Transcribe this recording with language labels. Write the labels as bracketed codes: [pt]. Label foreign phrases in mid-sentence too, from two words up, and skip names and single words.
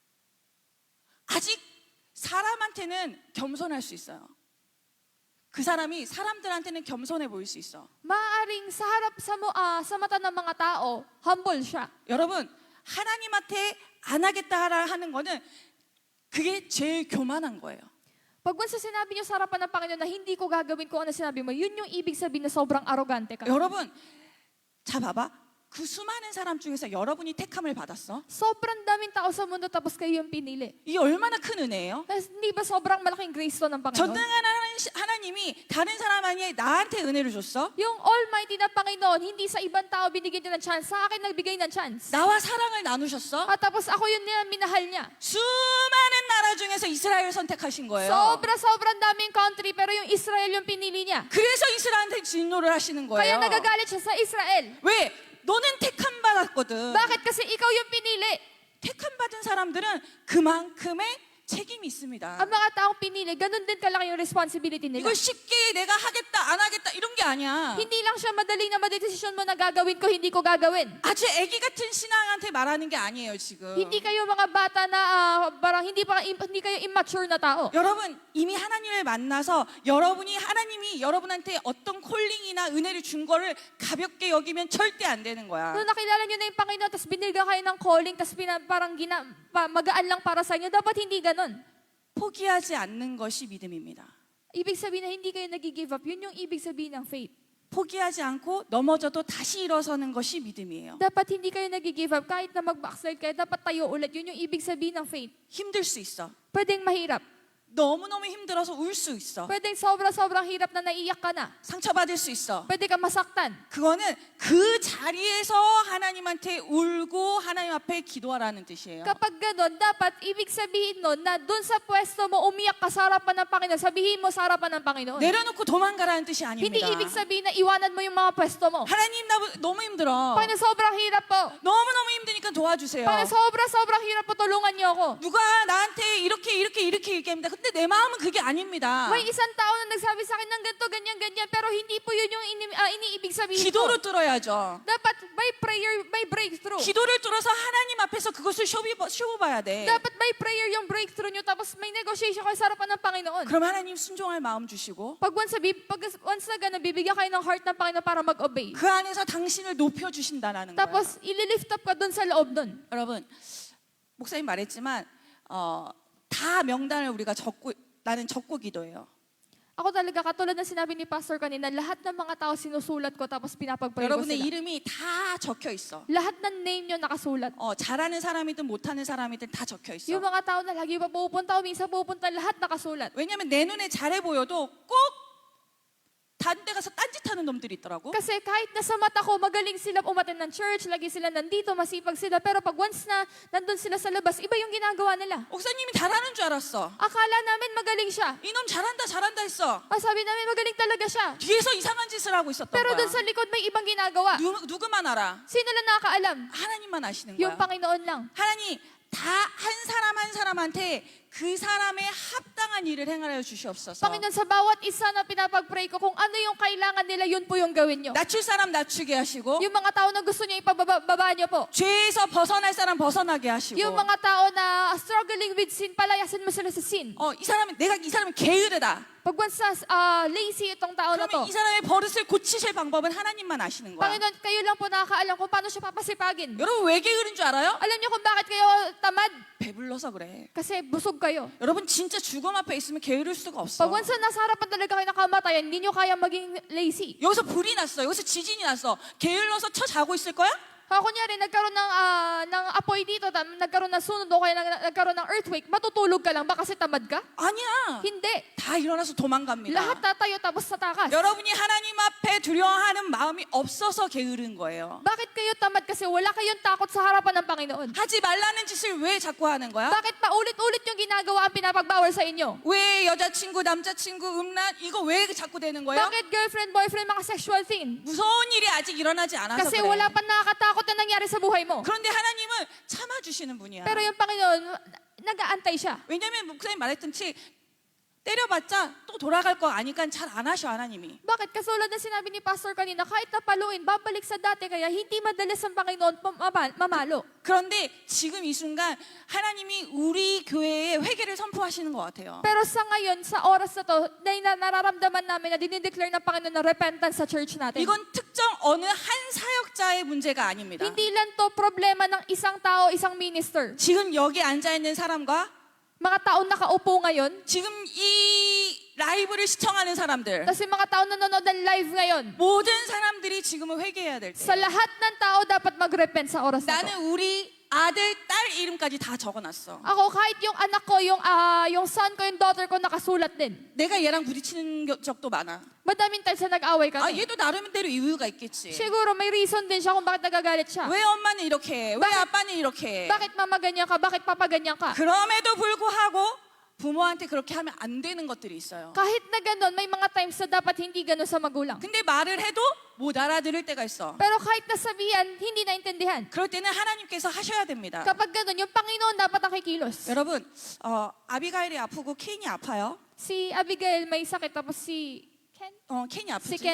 [tl] Ayoko na. [ko] 아직 사람한테는 겸손할 수 있어요. 그 사람이 사람들한테는 겸손해 보일 수 있어. [tl] Maaring sa harap sa mata ng mga tao, humble siya. [ko] 여러분, 하나님한테 안 하겠다 하는 거는 그게 제일 교만한 거예요. [tl] Pag once sinabi niyo sa harapan ng Panginoon na hindi ko gagawin kung ano sinabi mo, yun yung ibig sabihin na sobrang arrogante ka. [ko] 여러분, 자 봐봐. 그 수많은 사람 중에서 여러분이 택함을 받았어. [tl] Sobrang daming tao sa mundo tapos kayo yung pinili. [ko] 이게 얼마나 큰 은혜예요? [tl] Kasi hindi ba sobrang malaking grace to ng Panginoon? [ko] 전능한 하나님이 다른 사람 아니에 나한테 은혜를 줬어. [tl] Yung Almighty na Panginoon, hindi sa ibang tao binigyan niya ng chance, sa akin nagbigay ng chance. [ko] 나와 사랑을 나누셨어. [tl] At tapos ako yun niya, minahal niya. [ko] 수많은 나라 중에서 이스라엘 선택하신 거예요. [tl] Sobrang daming country, pero yung Israel yung pinili niya. [ko] 그래서 이스라엘한테 진노를 하시는 [tl] Kaya [ko] 거예요. [tl] nagagalit siya sa Israel. [ko] 왜? 너는 택함 받았거든. [tl] Bakit? Kasi ikaw yung pinili. [ko] 택함 받은 사람들은 그만큼의 책임이 있습니다. [tl] Ang mga taong pinili, ganun din kalaki yung responsibility nila. [ko] 이걸 쉽게 내가 하겠다 안 하겠다 이런 게 아니야. [tl] Hindi lang siya madali na madesisyon mo na gagawin ko, hindi ko gagawin. [ko] 아주 애기 같은 신앙한테 말하는 게 아니에요 지금. [tl] Hindi kayo mga bata na parang hindi kayo immature na tao. [ko] 여러분 이미 하나님을 만나서 여러분이 하나님이 여러분한테 어떤 콜링이나 은혜를 준 거를 가볍게 여기면 절대 안 되는 거야. [tl] Nung nakilala niyo na yung Panginoon, tapos binilga kayo ng calling, tapos parang magaan lang para sa inyo, dapat hindi ganun. [ko] 포기하지 않는 것이 믿음입니다. [tl] Ibig sabihin na hindi kayo nag-give up, yun yung ibig sabihin ng faith. [ko] 포기하지 않고 넘어져도 다시 일어서는 것이 믿음이에요. [tl] Dapat hindi kayo nag-give up, kahit na mag-backslide kayo, dapat tayo ulit. Yun yung ibig sabihin ng faith. [ko] 힘들 수 있어. [tl] Pwedeng mahirap. [ko] 너무너무 힘들어서 울 수 있어. [tl] Pwedeng sobrang hirap na naiiyak ka na. [ko] 상처받을 수 있어. [tl] Pwede ka masaktan. [ko] 그거는 그 자리에서 하나님한테 울고 하나님 앞에 기도하라는 뜻이에요. [tl] Kapag gano'n, dapat ibig sabihin nun na doon sa pwesto mo, umiyak ka sa harapan ng Panginoon, sabihin mo sa harapan ng Panginoon. [ko] 내려놓고 도망가라는 뜻이 [tl] Hindi [ko] 아닙니다. [tl] ibig sabihin na iwanan mo yung mga pwesto mo. [ko] 하나님 나 너무 힘들어. [tl] Panginoon, sobrang hirap po. [ko] 너무너무 힘드니까 도와주세요. [tl] Panginoon, sobrang hirap po, tulungan niyo ako. [ko] 누가 나한테 이렇게 얘기합니다. 근데 내 마음은 그게 아닙니다. [tl] May isang tao na nagsabi sa akin ng ganito, ganyan, pero hindi po yun yung iniibig sabihin ko. [ko] 기도로 뚫어야죠. [en] Dapat by prayer, by breakthrough. [ko] 기도를 뚫어서 하나님 앞에서 그것을 쇼부봐야 돼. [tl] Dapat [en] by prayer [tl] yung breakthrough nyo, tapos may negotiation kayo sa harapan ng Panginoon. [ko] 그럼 하나님 순종할 마음 주시고 [tl] Pag once na gano'n, bibigyan kayo ng heart ng Panginoon para mag-obey. [ko] 그 안에서 당신을 높여주신다는 거예요. [tl] Tapos, ililift up ka dun sa loob nun. [ko] 여러분, 목사님 말했지만 다 명단을 우리가 나는 적고 기도해요. [tl] Ako talaga, katulad na sinabi ni Pastor kanina, lahat ng mga tao sinusulat ko tapos pinapag-pray ko [ko] 여러분의 [tl] sila. [ko] 이름이 다 적혀 있어. [tl] Lahat ng name nyo nakasulat. [ko] 잘하는 사람이든 못하는 사람이든 다 적혀 있어. [tl] Yung mga tao na lagi pa pupunta o minsan pupunta, lahat nakasulat. [ko] 왜냐면 내 눈에 잘해 보여도 꼭 다른 데 가서 딴짓하는 놈들이 있더라고. [tl] Kasi kahit nasa mata ko, magaling sila umattend ng church, lagi sila nandito, masipag sila. Pero pag once na nandun sila sa labas, iba yung ginagawa nila. [ko] 목사님이 잘하는 줄 알았어. [tl] Akala namin magaling siya. [ko] 이놈 잘한다 했어. [tl] Sabi namin magaling talaga siya. [ko] 뒤에서 이상한 짓을 하고 있었던 [tl] Pero [ko] 거야. [tl] dun sa likod may ibang ginagawa. [ko] 누구만 알아? [tl] Sino lang nakakaalam? [ko] 하나님만 아시는 [tl] Yung [ko] 거야. [tl] Panginoon lang. [ko] 하나님 다 한 사람 한 사람한테 그 사람의 합당한 일을 행하여 주시옵소서. [tl] Panginoon, sa bawat isa na pinapag-pray ko, kung ano yung kailangan nila, yun po yung gawin nyo. [ko] 낮출 사람 낮추게 하시고 [tl] Yung mga tao na gusto nyo ipababa nyo po. [ko] 죄에서 벗어날 사람 벗어나게 하시고 [tl] Yung mga tao na [en] struggling with sin, [tl] palayasin mo sila sa sin. [ko] 이 사람은 게으르다. [tl] Pag [en] once lazy [tl] itong tao na to, [ko] 그러면 이 사람의 버릇을 고치실 방법은 하나님만 아시는 거야. [tl] Panginoon, kayo lang po nakakaalam kung paano siya papasipagin. [ko] 여러분 왜 게으른 줄 알아요? [tl] Alam niyo kung bakit kayo tamad? [ko] 배불러서 그래. [tl] Kasi busog kayo. [ko] 여러분 진짜 죽음 앞에 있으면 게으를 수가 없어. [tl] Pag once nasa harapan talaga kayo nakamatayan, hindi nyo kaya maging lazy. [ko] 여기서 불이 났어. 여기서 지진이 났어. 게을러서 쳐 자고 있을 거야? [tl] Kunyari, nagkaroon ng apoy dito, nagkaroon ng sunod o kaya nagkaroon ng earthquake, matutulog ka lang ba kasi tamad ka? [ko] 아니야. [tl] Hindi. [ko] 다 일어나서 도망갑니다. [tl] Lahat tatayo tapos tatakas. [ko] 여러분이 하나님 앞에 두려워하는 마음이 없어서 게으른 거예요. [tl] Bakit kayo tamad? Kasi wala kayong takot sa harapan ng Panginoon. [ko] 하지 말라는 짓을 왜 자꾸 하는 거야? [tl] Bakit pa ulit-ulit yung ginagawa ang pinapagbawal sa inyo? [ko] 왜 여자친구, 남자친구, 음란 이거 왜 자꾸 되는 거예요? [tl] Bakit [en] girlfriend, boyfriend, [tl] mga [en] sexual thing? [ko] 무서운 일이 아직 일어나지 않아서 [tl] Kasi [ko] 그래. [tl] wala pa nakakatakot na nangyari sa buhay mo. [ko] 그런데 하나님은 참아주시는 분이야. [tl] Pero yung Panginoon, nag-aantay siya. [ko] 왜냐하면 목사님 말했듯이 때려봤자 또 돌아갈 거 아니까 잘 안 하셔 하나님이. [tl] Bakit? Kasulad na sinabi ni Pastor kanina, kahit napaluin, babalik sa dati, kaya hindi madalas ang Panginoon mamalo. [ko] 그런데 지금 이 순간 하나님이 우리 교회에 회개를 선포하시는 것 같아요. [tl] Pero sa ngayon, sa oras na to, nararamdaman namin na dinideclare ng Panginoon na repentance sa church natin. [ko] 이건 특정 어느 한 사역자의 문제가 아닙니다. [tl] Hindi lang to problema ng isang tao, isang minister. [ko] 지금 여기 앉아 있는 사람과 [tl] Mga taong nakaupo ngayon, [ko] 지금 이 라이브를 시청하는 사람들, [tl] tapos yung mga taong nanonood ng live ngayon, [ko] 모든 사람들이 지금은 회개해야 될 때. [tl] sa lahat ng tao dapat mag-repent sa oras na to. [ko] 나는 우리 아들, 딸 이름까지 다 적어놨어. [tl] Ako, kahit yung anak ko, yung son ko, yung daughter ko, nakasulat din. [ko] 내가 얘랑 부딪히는 적도 많아. [tl] Madaming times na nag-away [ko] 아, [tl] kami. [ko] 얘도 나름대로 이유가 있겠지. [tl] Siguro may reason din siya kung bakit nagagalit siya. [ko] 왜 엄마는 이렇게 해? 왜 아빠는 이렇게 해? [tl] Bakit mama ganyan ka? Bakit papa ganyan ka? [ko] 그럼에도 불구하고 부모한테 그렇게 하면 안 되는 것들이 있어요. [tl] Kahit na ganun, may mga times na dapat hindi ganun sa magulang. [ko] 근데 말을 해도 못 알아들을 때가 있어. [tl] Pero kahit nasabihan, hindi naintindihan. [ko] 그럴 때는 하나님께서 하셔야 됩니다. [tl] Kapag ganun, yung Panginoon dapat ang kikilos. [ko] 여러분, 아비가일이 아프고 케인이 아파요. [tl] Si Abigail may sakit, tapos [ko] 케인이 [tl] si [ko] 아프지.